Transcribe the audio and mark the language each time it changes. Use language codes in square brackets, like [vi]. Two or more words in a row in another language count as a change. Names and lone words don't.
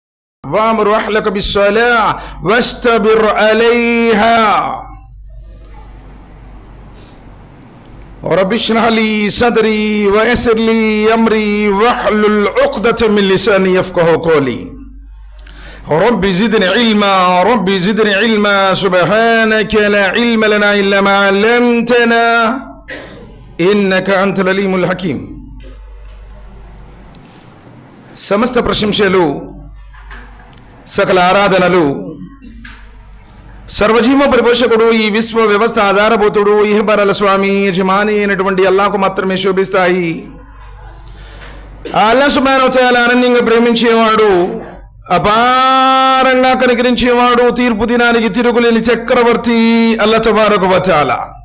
[ar] وأمر أهلك بالصلاة واستبر عليها رب اشرح لي صدري ويسر لي أمري واحلل عقدة من لساني يفقهوا قولي. رب زدني علما رب زدني علما سبحانك لا علم لنا إلا ما علمتنا إنك أنت العليم الحكيم. [te] సమస్త ప్రశంసలు సకల ఆరాధనలు సర్వజీవ పరిపోషకుడు ఈ విశ్వ వ్యవస్థ ఆధారభూతుడు ఇహబరల స్వామి యజమాని అయినటువంటి అల్లాహ్కు మాత్రమే శోభిస్తాయి. [ar] الله سبحانه وتعالى [te] అనన్యంగా ప్రేమించేవాడు, అపారంగా కనికరించేవాడు, తీర్పు దినానికి తిరుగులేని చక్రవర్తి [ar] الله تبارك وتعالى.